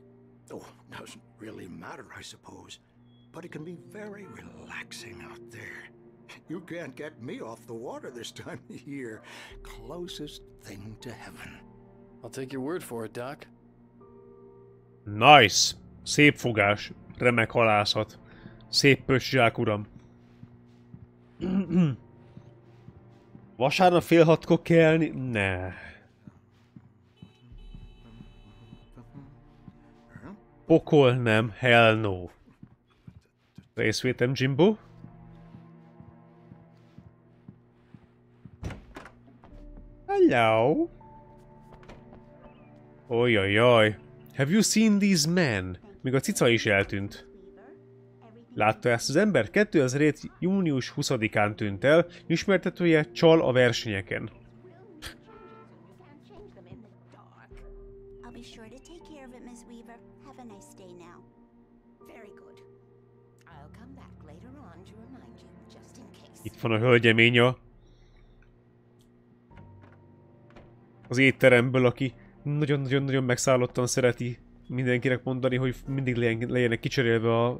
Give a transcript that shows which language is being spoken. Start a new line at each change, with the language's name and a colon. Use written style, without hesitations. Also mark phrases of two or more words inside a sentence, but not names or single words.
English: Oh, doesn't really matter, I suppose. But it can be very relaxing out there. You can't get me off the water this time of year. Closest thing to heaven. I'll take your word for it, Doc. Nice!
Hungarian: Szép fogás. Remek halászat. Szép pösszsák, uram. Vasárnap fél hatkor kelni? Ne. Pokol nem,
English: hell no.
Hungarian: Részvétem, Jimbo? Hello?
English: Ojajaj. Have you seen these men?
Hungarian: Még a cica is eltűnt. Látta ezt az ember? 2007. június 20-án tűnt el, ismertetője csal a versenyeken. Itt van a hölgyemény az étteremből, aki nagyon-nagyon-nagyon megszállottan szereti mindenkinek mondani, hogy mindig legyenek kicserélve